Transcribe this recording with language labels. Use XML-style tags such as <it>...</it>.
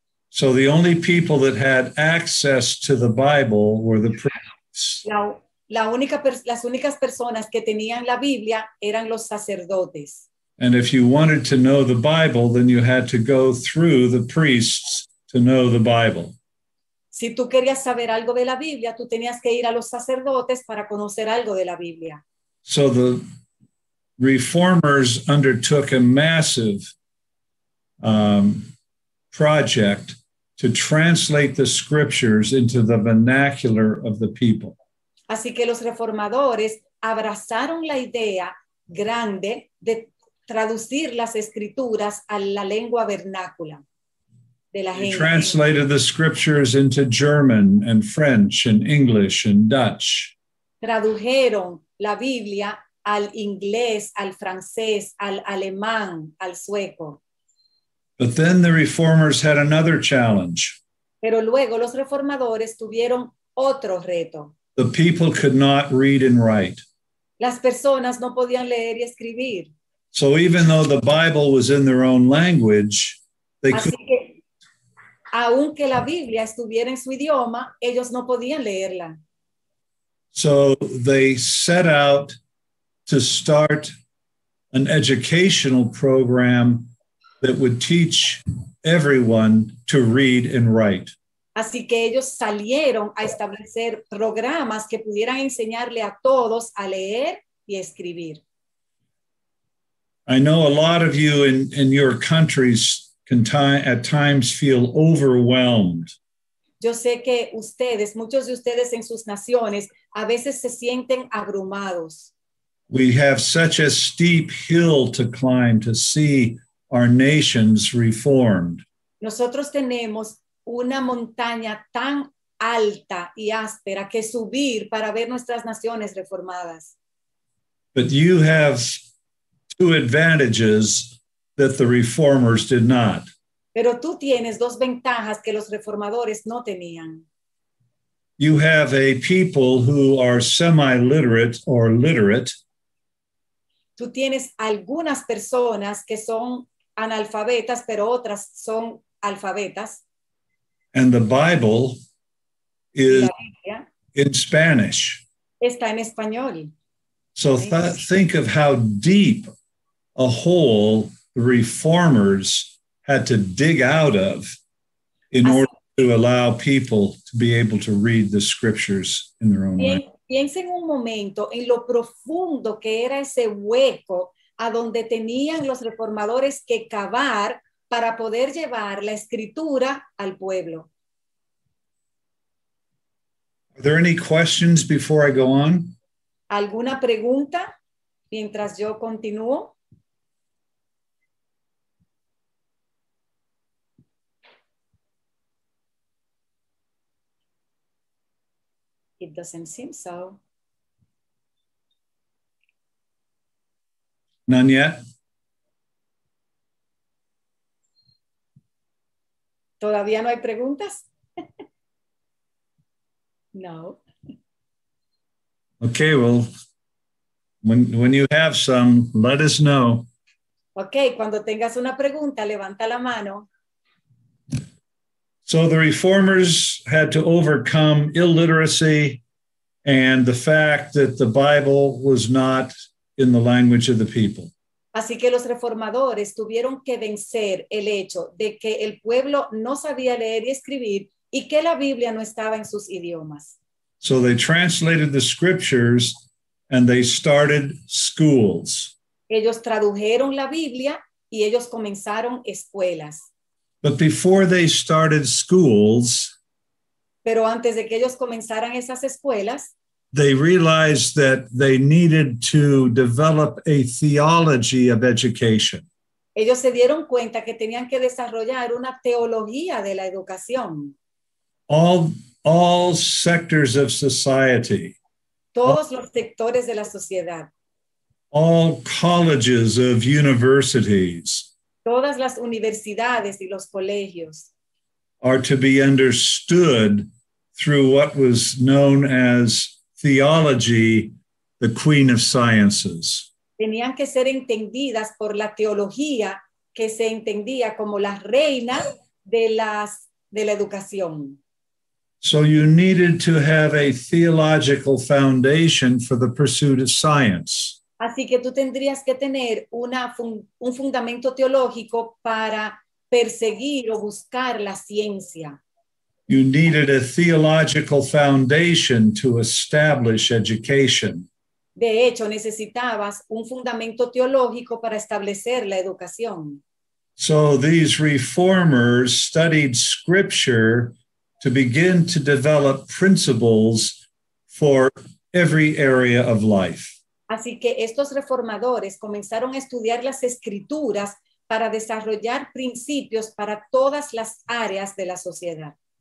<en>So the only people that had access to the Bible were the priests.</en> <es>Las únicas personas que tenían la Biblia eran los sacerdotes.</es> <en>And if you wanted to know the Bible, then you had to go through the priests to know the Bible.</en> <es>Si tú querías saber algo de la Biblia, tú tenías que ir a los sacerdotes para conocer algo de la Biblia.</es> <en>So the reformers undertook a massive project to translate the scriptures into the vernacular of the people.</en> <es>Así que los reformadores abrazaron la idea grande de traducir las escrituras a la lengua vernácula de la</es> <en>They</en> <es>gente.</es> <en>translated the scriptures into German and French and English and Dutch.</en> <es>Tradujeron la Biblia al inglés, al francés, al alemán, al sueco.</es> <en>But then the reformers had another challenge.</en> <es>Pero luego los reformadores tuvieron otro reto.</es> <en>The people could not read and write.</en> <es>Las personas no podían leer y escribir.</es> <en>So even though the Bible was in their own language, they</en> <es>Así</es> <en>couldn't.</en> <es>que, aunque la Biblia estuviera en su idioma, ellos no podían leerla.</es> <en>So they set out to start an educational program that would teach everyone to read and write.</en> <es>Así que ellos salieron a establecer programas que pudieran enseñarle a todos a leer y escribir.</es> <en>I know a lot of you in your countries can at times feel overwhelmed.</en> <es>Yo sé que muchos de ustedes en sus naciones, a veces se sienten abrumados.</es> <en>We have such a steep hill to climb to see our nations reformed.</en> <es>Nosotros tenemos una montaña tan alta y áspera que subir para ver nuestras naciones reformadas.</es> <en>But you have two advantages that the reformers did not.</en> <es>Pero tú tienes dos ventajas que los reformadores no tenían.</es> <en>You have a people who are semi-literate or literate,</en> <es>Tú tienes algunas personas que son analfabetas, pero otras son alfabetas.</es> <en>and the Bible</en> <es>Y</es> <en>is</en> <es>la Biblia</es> <en>in Spanish.</en> <es>está en español.</es> <en>So think of how deep a hole the reformers had to dig out of in</en> <es>Así-</es> <en>order to allow people to be able to read the scriptures in their own language.</en> <es>Piensen un momento en lo profundo que era ese hueco a donde tenían los reformadores que cavar para poder llevar la escritura al pueblo.</es> <en>Are there any questions before I go on?</en> <es>¿Alguna pregunta mientras yo continúo?</es> <en>It doesn't seem so. None yet?</en> <es>¿Todavía no hay preguntas? No.</es> <en>Okay, well, when you have some, let us know.</en> <es>Ok, cuando tengas una pregunta, levanta la mano.</es> <en>So the reformers had to overcome illiteracy and the fact that the Bible was not in the language of the people.</en> <es>Así que los reformadores tuvieron que vencer el hecho de que el pueblo no sabía leer y escribir y que la Biblia no estaba en sus idiomas.</es> <en>So they translated the scriptures and they started schools.</en> <es>Ellos tradujeron la Biblia y ellos comenzaron escuelas.</es> <en>But before they started schools,</en> <es>Pero antes de que ellos comenzaran esas escuelas,</es> <en>they realized that they needed to develop a theology of education.</en> <es>ellos se dieron cuenta que tenían que desarrollar una teología de la educación.</es> <en>All sectors of society,</en> <es>Todos los sectores de la sociedad,</es> <en>all colleges of universities</en> <es>todas las universidades y los colegios</es> <en>are to be understood through what was known as theology, the queen of sciences.</en> <es>tenían que ser entendidas por la teología que se entendía como la reina de las de la educación.</es> <en>So you needed to have a theological foundation for the pursuit of science.</en> <es>Así que tú tendrías que tener un fundamento teológico para perseguir o buscar la ciencia.</es> <en>You needed a theological foundation to establish education.</en> <es>De hecho, necesitabas un fundamento teológico para establecer la educación.</es> <en>So these reformers studied scripture to begin to develop principles for every area of life.</en> <es>Así que estos reformadores comenzaron a estudiar las escrituras para desarrollar principios para todas las áreas de la sociedad.</es>